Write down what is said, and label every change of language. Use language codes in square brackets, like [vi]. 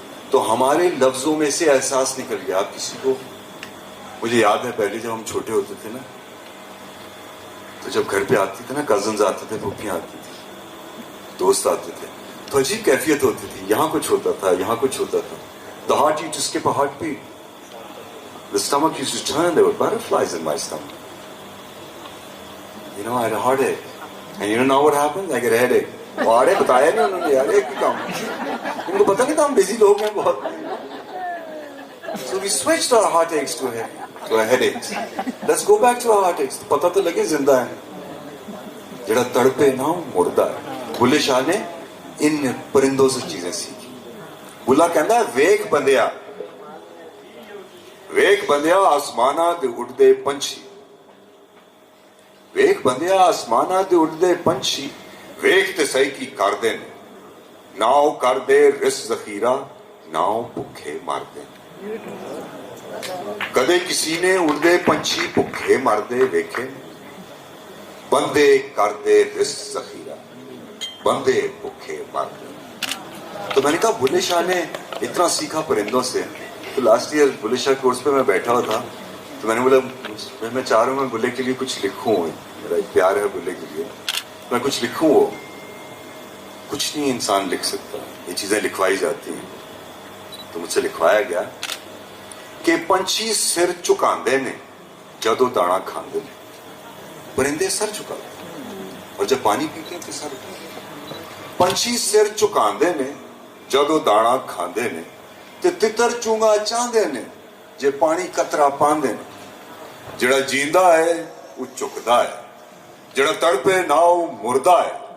[ur] تو ہمارے لفظوں میں سے احساس نکل گیا. آپ کسی کو, مجھے یاد ہے پہلے جب ہم چھوٹے ہوتے تھے نا, تو جب گھر پہ آتی تھے نا, کزنز آتے تھے, پھوپھیاں آتی تھی, دوست آتے تھے, تو عجیب کیفیت ہوتی تھی. یہاں کچھ ہوتا تھا, یہاں کچھ ہوتا تھا. [en] The heart used to skip a heartbeat. The stomach used to turn. There were butterflies in my stomach. You know, I had a heartache. And you know what happened? I get a headache. [ur] اور بتایا نہیں انہوں نے یار, ایک بھی کام ان کو پتہ نہیں تھا ہم بزی لوگ ہیں بہت. [en] So we switched our heartaches to headaches. Let's go back to our heartaches. [pa] پتہ تو لگے زندہ ہے, جڑا تڑپے نہ مردہ ہے. [ur] بلے شاہ نے ان پرندوں سے چیزیں سیکھی. [pa] بلا کہندا ویکھ بندیا آسماناں دے اڑدے پنچھی, ویکھ بندیا آسماناں دے اڑدے پنچھی, ویکھ تے سہی کی کردے نے, ناؤ کردے رس ذخیرہ, ناؤ بھکھے مردے. کدے کسی نے اڑدے پنچھی بھکھے مردے ویکھے, بندے کردے رس ذخیرہ, بندے بھکھے مردے. [ur] تو میں نے کہا بلے شاہ نے اتنا سیکھا پرندوں سے. تو last year Bulleh Shah course پہ میں بیٹھا ہوا تھا, تو میں نے بولا میں چاہ رہا ہوں میں بلے کے لیے کچھ لکھوں, میرا ایک پیار ہے بلے کے لیے, میں کچھ لکھوں. وہ کچھ نہیں انسان لکھ سکتا, یہ چیزیں لکھوائی جاتی ہیں. تو مجھ سے لکھوایا گیا کہ [pa] پنچھی سر چکاندے نے جدو دانا کھاندے نے. [ur] پرندے سر چکاتے اور جب پانی پیتے ہیں تو سر اٹھاتے. [pa] پنچھی سر چکاندے نے جدو دانا کھاندے نے, تے تتر چونگا چاندے نے جے پانی قطرہ پاندے نے. جڑا جیندا ہے وہ چکدا ہے, جڑا تڑپے ناؤ مردہ ہے.